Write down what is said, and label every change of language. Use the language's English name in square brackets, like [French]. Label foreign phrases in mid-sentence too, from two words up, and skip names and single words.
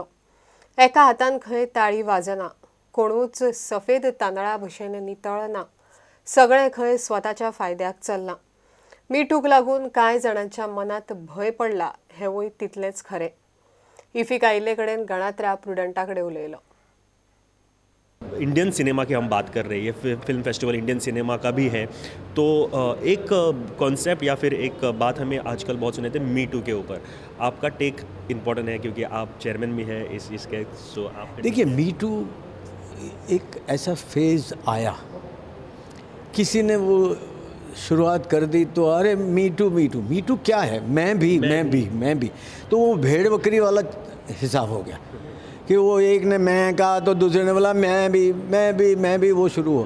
[Konkani] एका हातान खंय ताळी वाजना, कोणूच सफेद तांदळा भशेन नितळ ना, सगळें खंय स्वताच्या फायद्याक चल्लां. मी टूक लागून कांय जाणांच्या मनात भंय पडला हेंवूय तितलेंच खरें. इफिक आयिल्ले कडेन गणात्रा प्रुडंटा कडेन उलयलो. [English] Indian cinema [Hindi] की हम बात कर रहे हैं, ये [English] film festival Indian cinema [Hindi] का भी है, तो एक कॉन्सेप्ट या फिर एक बात हमें आजकल बहुत सुने थे [English] me too [Hindi] के ऊपर. आपका [English] take important [Hindi] है क्योंकि आप चेयरमैन भी हैं इसके. सो आप देखिए, [English] me too [Hindi] एक ऐसा फेज़ आया, किसी ने वो शुरुआत कर दी तो अरे [English] me too [Hindi] क्या है, मैं भी, तो वो भेड़ बकरी वाला हिसाब हो गया कि वो एक ने मैं कहा तो दूसरे ने बोला मैं भी, वो शुरू हो.